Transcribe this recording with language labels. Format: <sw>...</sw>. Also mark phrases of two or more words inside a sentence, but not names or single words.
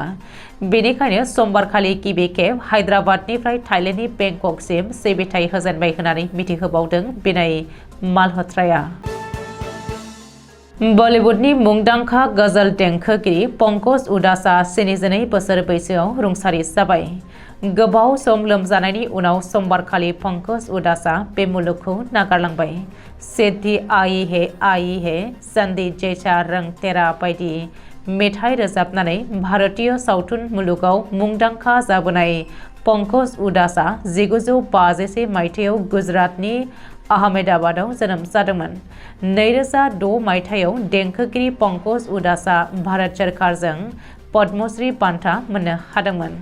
<brx>बेनिखायनो समबारखालि गिबि खेब हायद्राबादनिफ्राय थाइलेन्डनि बेंककसिम सिबिथाय होजेनबाय होननानै मिथिहोबावदों बिनय मालह'त्राया। बलिउडनि मुंदांखा गजल देंखोगिरि पंकज उदासआ 72 बोसोर बैसोआव रुंसारि जाबाय। गोबाव सम लोमजानायनि उनाव समबारखालि पंकज उदासआ बे मुलुगखौ नागारलांबाय। सिद्धि आई है, संदी जैसा रंग तेरा बायदि मेथाइ रोजाबनानै भारतीय सावथुन मुलुगाव मुंदांखा जाबोनाय पंकज उदासआ 1951 मायथाइयाव गुजरातनि आहमेदाबादाव जोनोम जादोंमोन। 2006 मायथाइयाव देंखोगिरि पंकज उदासआ भारत सोरखारजों पद्मश्री बान्था मोननो हादोंमोन।</brx>